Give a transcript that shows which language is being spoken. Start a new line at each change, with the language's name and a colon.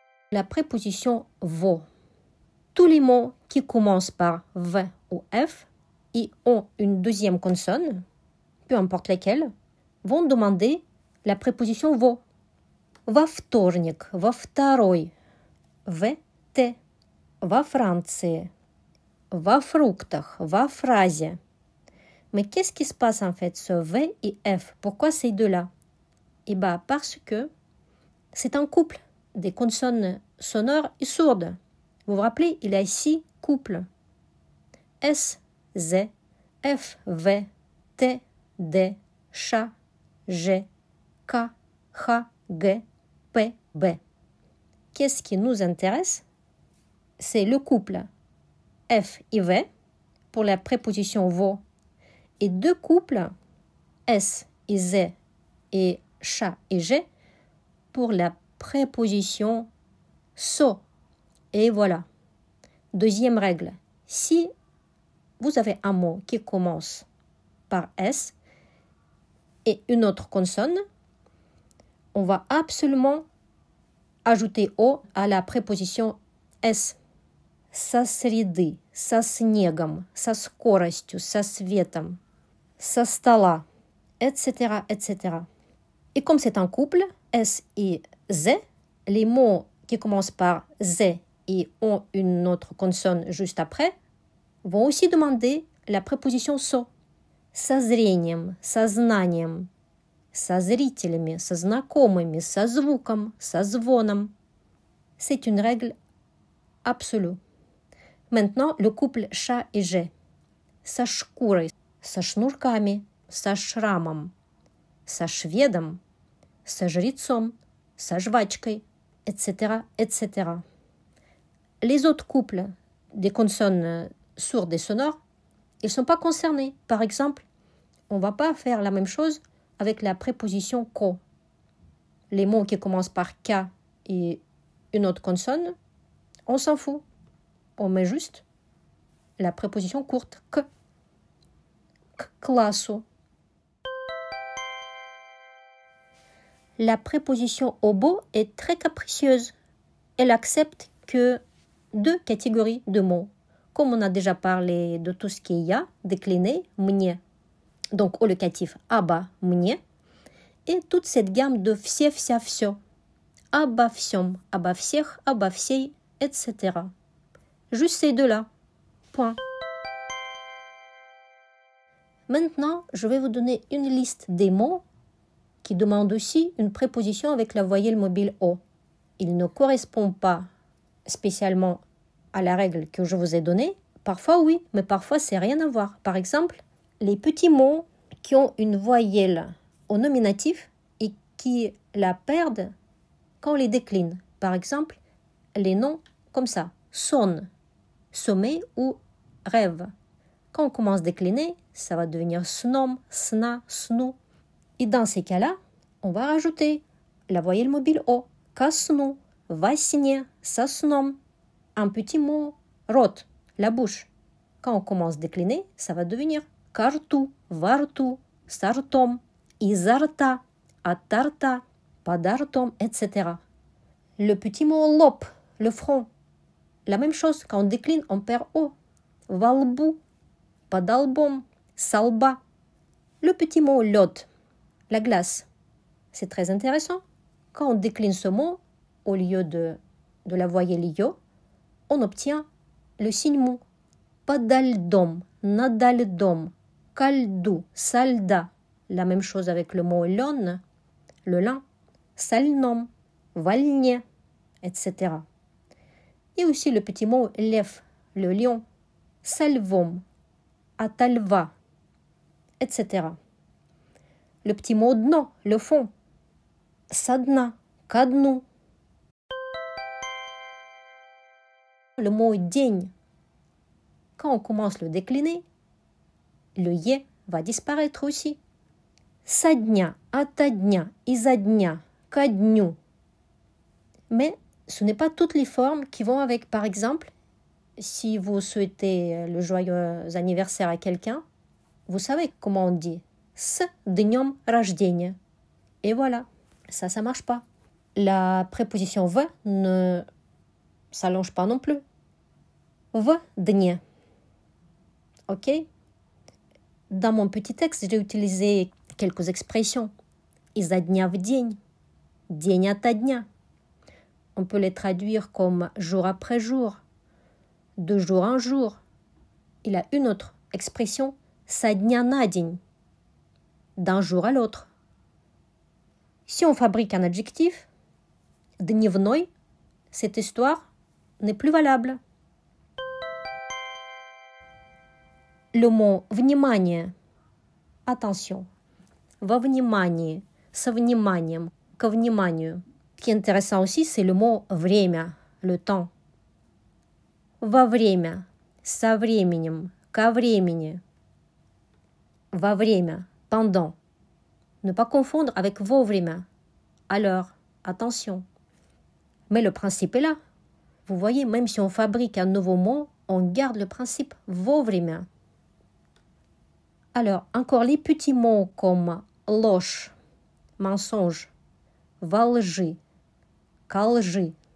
French: La préposition во. Tous les mots qui commencent par V ou F et ont une deuxième consonne, peu importe lesquelles, vont demander la préposition во.
Russian: Во вторник, во второй, в, Т, во Франции, во фруктах, во фразе.
French: Mais qu'est-ce qui se passe en fait, ce V et F? Pourquoi ces deux-là? Eh bien, parce que c'est un couple des consonnes sonores et sourdes. Vous vous rappelez, il y a 6 couples. S, Z, F, V, T, D, Ch, G, K, H, G, P, B. Qu'est-ce qui nous intéresse? C'est le couple F et V pour la préposition vo et 2 couples S et Z et Ch et G pour la préposition so. Et voilà. Deuxième règle. Si vous avez un mot qui commence par S et une autre consonne, on va absolument ajouter O à la préposition S.
Russian: Со среды, со снегом, со скоростью, со светом, со стола, etc., etc.
French: Et comme c'est un couple, S et Z, les mots qui commencent par Z et ont une autre consonne juste après vont aussi demander la préposition со.
Russian: Со зрением, со знанием, со зрителями, со знакомыми, со звуком, со звоном.
French: C'est une règle absolue. Maintenant, le couple Ch et G.
Russian: Со шкурой, со шнурками, со шрамом, со шведом, со жрецом, со жвачкой, etc., etc.
French: Les autres couples des consonnes sourdes et sonores, ils ne sont pas concernés. Par exemple, on ne va pas faire la même chose avec la préposition ko. Les mots qui commencent par K et une autre consonne, on s'en fout. On met juste la préposition courte k.
Russian: К классу.
French: La préposition obo est très capricieuse. Elle accepte que 2 catégories de mots. Comme on a déjà parlé de tout ce qu'il y a, décliné, мне. Donc au locatif
Russian: обо мне.
French: Et toute cette gamme de все, вся, всё.
Russian: Обо всем, обо всех, обо всей, etc.
French: Juste ces 2-là. Point. Maintenant, je vais vous donner une liste des mots qui demandent aussi une préposition avec la voyelle mobile O. Il ne correspond pas spécialement à la règle que je vous ai donnée. Parfois oui, mais parfois c'est rien à voir. Par exemple, les petits mots qui ont une voyelle au nominatif et qui la perdent quand on les décline. Par exemple, les noms comme ça, son, sommeil ou rêve. Quand on commence à décliner, ça va devenir snom, sna, snu. Et dans ces cas-là, on va rajouter la voyelle mobile O.
Russian: Ко сну, во сне, со сном.
French: Un petit mot, рот, la bouche. Quand on commence à décliner, ça va devenir
Russian: ко рту, во рту, со ртом, изо рта, от рта, под ртом, etc.
French: Le petit mot лоб, le front. La même chose, quand on décline, on perd O.
Russian: Во лбу, под лбом, со лба.
French: Le petit mot лед, la glace. C'est très intéressant. Quand on décline ce mot, au lieu de la voyelle yo, on obtient le signe mou.
Russian: Подо льдом, надо льдом, ко льду, со льда.
French: La même chose avec le mot лен, le lin,
Russian: со льном, во льне,
French: etc. Et aussi le petit mot лев, le lion,
Russian: со львом, ото льва,
French: etc. Le petit mot dno, le fond,
Russian: со дна, ко дну.
French: Le mot день, quand on commence le décliner, le е va disparaître aussi.
Russian: Со дня, ото дня, изо дня, ко дню.
French: Mais ce n'est pas toutes les formes qui vont avec. Par exemple, si vous souhaitez le joyeux anniversaire à quelqu'un, vous savez comment on dit.
Russian: С днем рождения.
French: Et voilà, ça marche pas. La préposition v ne s'allonge pas non plus.
Russian: В дне. Ok?
French: Dans mon petit texte, j'ai utilisé quelques expressions.
Russian: Изо дня в день. День ото дня.
French: On peut les traduire comme jour après jour. De jour en jour. Il a une autre expression.
Russian: Со дня на день.
French: D'un jour à l'autre. Si on fabrique un adjectif, дневной, cette histoire n'est plus valable. Le mot внимание, attention,
Russian: во внимании, со вниманием, ко вниманию.
French: Ce qui est intéressant aussi, c'est le mot время, le temps.
Russian: Во время, со временем, ко времени. Во время, pendant.
French: Ne pas confondre avec
Russian: во время.
French: Alors, attention. Mais le principe est là. Vous voyez, même si on fabrique un nouveau mot, on garde le principe во время. Alors, encore les petits mots comme ложь, mensonge,
Russian: во лжи, ко лжи.